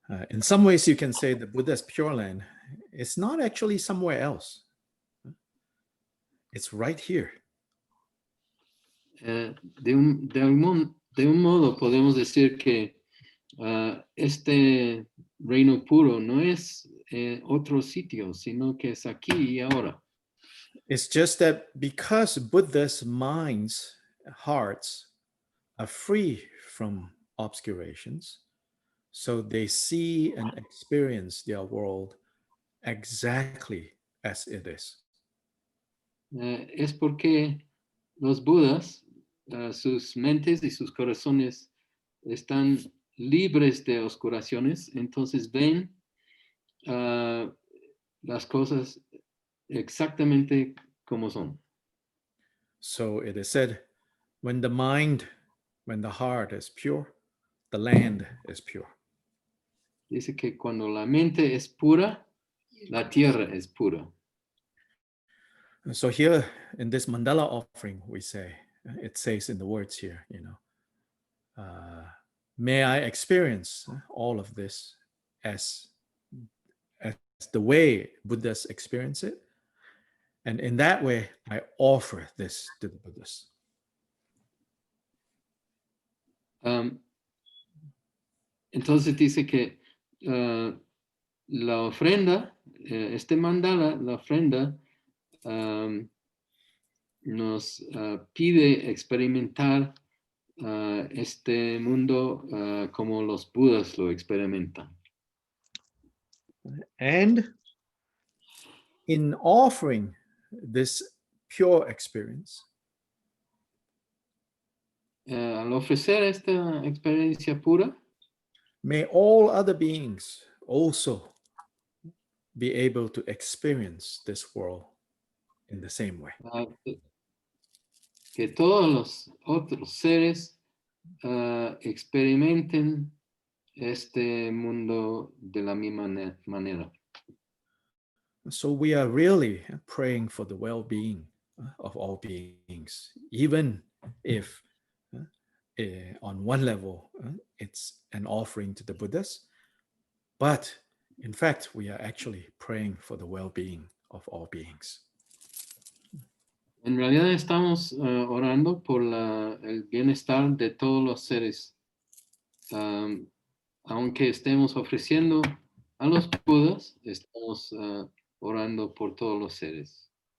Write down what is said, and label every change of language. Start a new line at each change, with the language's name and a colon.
English: In some ways, you can say the Buddha's Pure Land is not actually somewhere else. It's right here.
Spanish: De un modo podemos decir que este reino puro no es otro sitio, sino que es aquí y ahora.
English: It's just that because Buddha's minds, hearts, are free from obscurations, so they see and experience their world exactly as it is.
Spanish: Es porque los Budas, sus mentes y sus corazones están libres de oscuraciones, entonces ven las cosas exactamente ¿Cómo son?
English: So it is said, when the heart is pure, the land is pure.
Spanish: Dice que cuando la mente es pura, la tierra es pura.
English: And so here in this mandala offering, we say, it says in the words here, may I experience all of this as the way Buddhas experience it. And in that way, I offer this to the Buddhas.
Spanish: Entonces dice que la ofrenda, este mandala, la ofrenda, nos pide experimentar este mundo como los Budas lo experimentan.
English: And in offering this pure experience,
Spanish: al ofrecer esta experiencia pura,
English: may all other beings also be able to experience this world in the same way.
Spanish: Que todos los otros seres experimenten este mundo de la misma manera.
English: So we are really praying for the well-being of all beings, even if on one level it's an offering to the Buddhas, but in fact we are actually praying for the well-being of all beings.
Spanish: En realidad estamos orando por el bienestar de todos los seres, aunque estemos ofreciendo a los Budas, estamos orando por todos los seres.